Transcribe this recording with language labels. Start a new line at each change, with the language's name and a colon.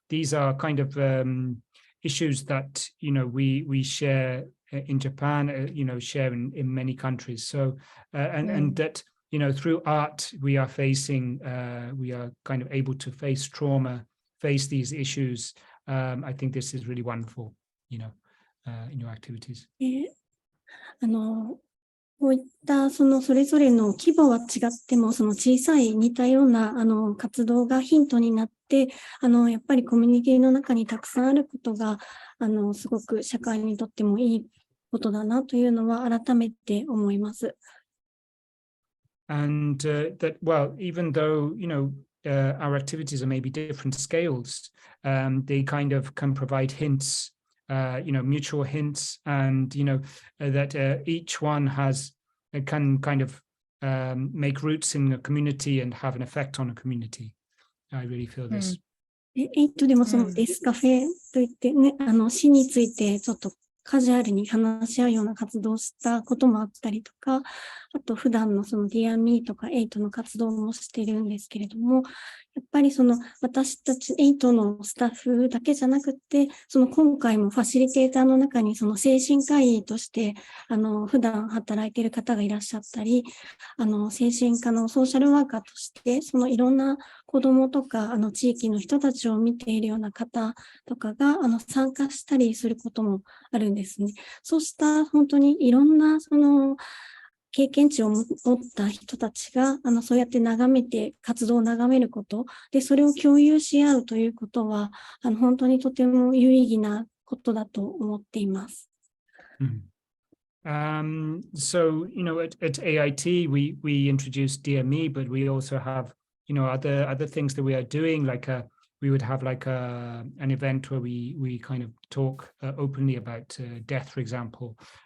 English: These are kind of issues that we share in Japan, share in many countries. So and that through art we are kind of able to face trauma, face these issues. I think this is really wonderful, in your activities.
Japanese: こういったそれぞれの規模は違ってもその小さい似たような活動がヒントになってやっぱりコミュニティの中にたくさんあることがすごく社会にとってもいいことだなというのは改めて思います。
English: And that, well, even though our activities are maybe different scales, they kind of can provide hints, mutual hints, and that each one can kind of make roots in a community and have an effect on a community. I really feel this.
Japanese: でもそのデスカフェといってね、死についてちょっとカジュアルに話し合うような活動をしたこともあったりとか、あと普段のその Dear Me とか8の活動もしているんですけれども、やっぱり私たち8のスタッフだけじゃなくて、今回もファシリテーターの中に精神科医として普段働いている方がいらっしゃったり、精神科のソーシャルワーカーとしていろんな子どもとか地域の人たちを見ているような方とかが参加したりすることもあるんですね。そうした本当にいろんな経験値を持った人たちがそうやって活動を眺めることで、それを共有し合うということは本当にとても有意義なことだと思っています。
English: So at AIT we introduced Dear Me, but we also have other things that we are doing, like we would have like an event where we kind of talk openly about death, for example.